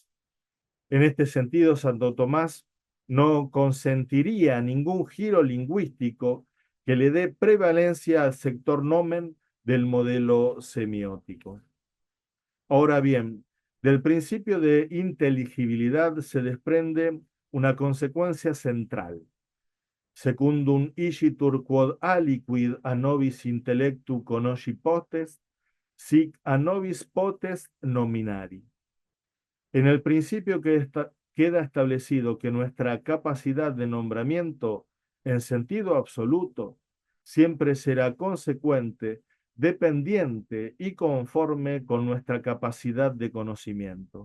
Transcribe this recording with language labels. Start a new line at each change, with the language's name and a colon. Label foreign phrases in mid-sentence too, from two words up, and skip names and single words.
Spanish: En este sentido, Santo Tomás no consentiría ningún giro lingüístico que le dé prevalencia al sector nomen del modelo semiótico. Ahora bien, del principio de inteligibilidad se desprende una consecuencia central.
Latin: Secundum igitur quod aliquid a nobis intellectu conosci potest, sic a nobis potest nominari.
Spanish: En el principio que queda establecido que nuestra capacidad de nombramiento en sentido absoluto siempre será consecuente, dependiente y conforme con nuestra capacidad de conocimiento.